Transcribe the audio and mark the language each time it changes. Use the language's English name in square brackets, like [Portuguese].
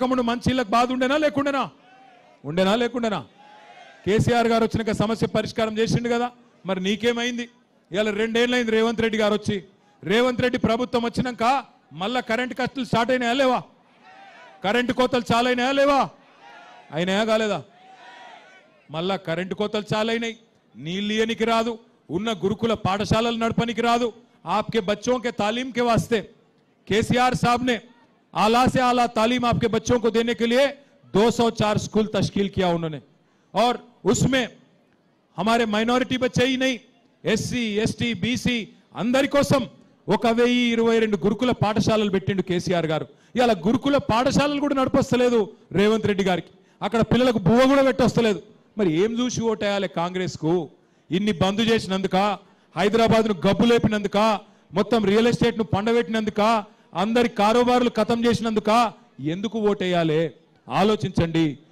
[Telugu] మంచి ఇళ్ళకి బాధ ఉండేనా లేకుండానా, కేసీఆర్ గారు వచ్చినాక సమస్య పరిష్కారం చేసిండు కదా, మరి నీకేమైంది, ఇవాళ 2 ఏళ్ళైంది రేవంత్ రెడ్డి గారు వచ్చి, రేవంత్ రెడ్డి ప్రభుత్వం వచ్చినాక మళ్ళా కరెంటు కష్టాలు స్టార్ట్ అయినాయా లేవా, కరెంటు కోతలు చాలా అయినాయా లేవా, అయినాయా కాలేదా, మళ్ళా కరెంటు కోతలు చాలైనాయి, నీళ్ళు ఇయనికి రాదు, ఉన్న గురుకుల పాఠశాలలు నడపనికి రాదు। [Hindi] आपके बच्चों के तालीम के वास्ते केसीआर साहब ने आला से आला तालीम आपके बच्चों को देने के लिए 204 स्कूल तश्कील किया उन्होंने, और उसमें हमारे माइनॉरिटी बच्चे ही नहीं, एससी एसटी बीसी [Telugu] अंदरी कोसम 1022 గురుకుల పాఠశాలలు పెట్టిండు కేసీఆర్ గారు। ఇయాల గురుకుల పాఠశాలలు కూడా నడపస్తలేదు రేవంత్ రెడ్డి గారికి, అక్కడ పిల్లలకు బువ్వ కూడా పెట్టొస్తలేదు। మరి ఏం చూసి ఓటేయాలి కాంగ్రెస్ కు? ఇన్ని బంద్ చేసినందుక, హైదరాబాద్ ను గబ్బు లేపినందుక, మొత్తం రియల్ ఎస్టేట్ ను పండబెట్టినందుక, అందరి కారోబార్లు ఖతం చేసినందుక ఎందుకు ఓటేయాలి? ఆలోచించండి।